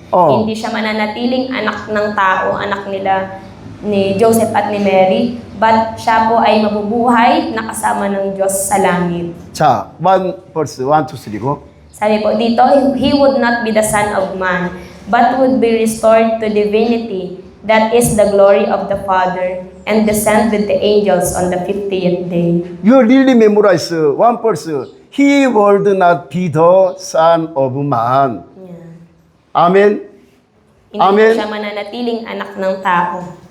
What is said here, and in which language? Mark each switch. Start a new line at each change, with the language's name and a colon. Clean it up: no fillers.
Filipino: Hindi siya mananatiling anak ng tao, anak nila ni Joseph at ni Mary, but siya po ay mabubuhay na kasama ng Diyos sa langit.
Korean: 자,
English: 1 verse 1, 2, 3 go.
Filipino: Sabi po dito,
English: He would not be the Son of Man, but would be restored to divinity. That is the glory of the Father, and descend with the angels on the 50th day. You really memorize 1 verse. He would not be the Son of Man.
Filipino: Yan. 아멘. Hindi Amen. siya mananatiling anak ng tao.